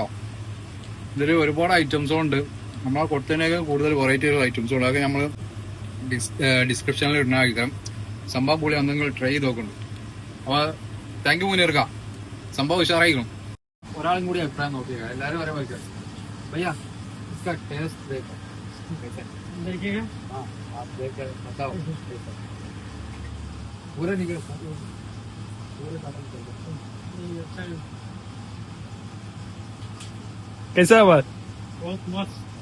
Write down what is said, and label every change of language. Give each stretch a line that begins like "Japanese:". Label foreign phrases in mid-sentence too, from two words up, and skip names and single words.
Malayalam: ഇതിൽ ഒരുപാട് ഐറ്റംസും ഉണ്ട്. നമ്മളെ കൊടുത്തതിനേക്കാൾ കൂടുതൽ വെറൈറ്റി ഐറ്റംസും ഉണ്ട്. അതൊക്കെ നമ്മൾ ഡിസ്ക്രിപ്ഷനിൽ ഇടുന്നതായിരിക്കാം. സംഭവം പൊളി എന്തെങ്കിലും ട്രൈ ചെയ്ത് നോക്കുന്നുണ്ട്. അപ്പോൾ
English: thank you
Malayalam: മുനീർക്ക, സംഭവം ഉഷാറായിരിക്കണം. ഒരാളും കൂടി അഭിപ്രായം നോക്കിയേക്കാം. എല്ലാവരും വരെ വയ്ക്കാം. ഭയ്യ
Hindi: इसका टेस्ट देखो, देखिएगा। हाँ आप देख कर बताओ। पूरा निकल पूरे खत्म कर दो। कैसा है बात? बहुत मस्त,